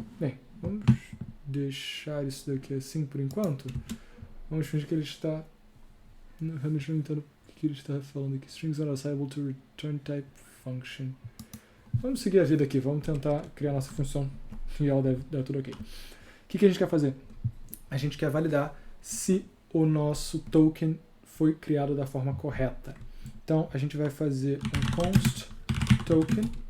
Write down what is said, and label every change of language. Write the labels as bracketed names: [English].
[Portuguese] Bem, vamos deixar isso daqui assim por enquanto. Vamos fingir que ele está... Realmente não entendo o que ele está falando aqui. [English] Strings are assignable to return type function. [Portuguese] Vamos seguir a vida aqui. Vamos tentar criar nossa função e ela deve dar tudo ok. O que a gente quer fazer? A gente quer validar se o nosso token foi criado da forma correta. Então, a gente vai fazer um const token.